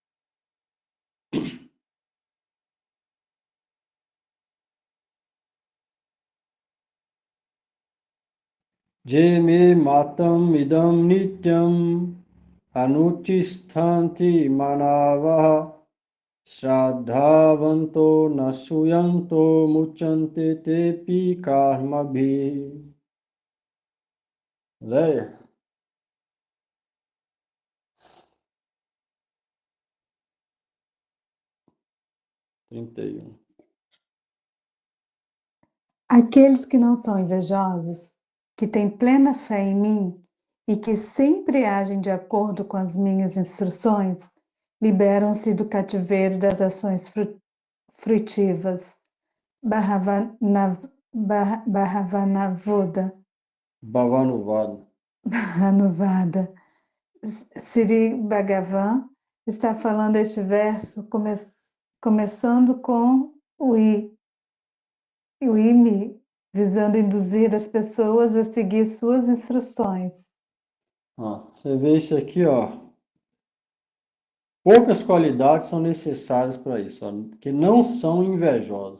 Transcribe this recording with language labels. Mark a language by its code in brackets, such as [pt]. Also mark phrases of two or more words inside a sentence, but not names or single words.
[sa] येमे मतम् इदम् नित्यम् अनुतिष्ठन्ति मानवाः श्रद्धावन्तो नसूयन्तो मुच्यन्ते तेपि कर्मभि. [pt] Leia. 31. Aqueles que não são invejosos, que têm plena fé em mim e que sempre agem de acordo com as minhas instruções, liberam-se do cativeiro das ações frutivas. Bhavanavoda. Bhavanuvada. Anuvada. Sri Bhagavan está falando este verso começando com o IMI, visando induzir as pessoas a seguir suas instruções. Você vê isso aqui, ó. Poucas qualidades são necessárias para isso, ó, que não são invejosas.